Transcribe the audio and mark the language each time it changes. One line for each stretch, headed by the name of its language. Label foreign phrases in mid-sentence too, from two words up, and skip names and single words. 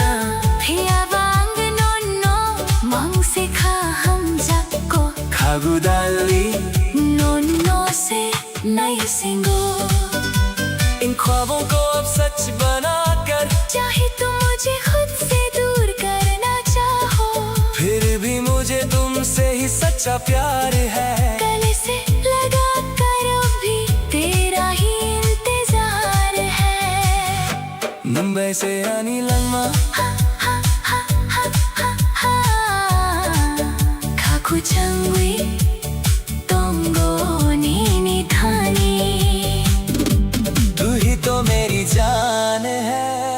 Kok Borok: Phiya bang no no mang se kha hum jakko Khagudali no no se nai singo
Hindi: इन ख्वाबों को अब सच बनाकर चाहे तुम मुझे खुद से दूर करना चाहो फिर भी मुझे तुमसे ही सच्चा प्यार है गले से लगा कर भी तेरा ही इंतजार है
Kok Borok: मुंबई से आनी लंगमा Kaku changui tongo ni thani
Hindi: तू ही तो मेरी जान है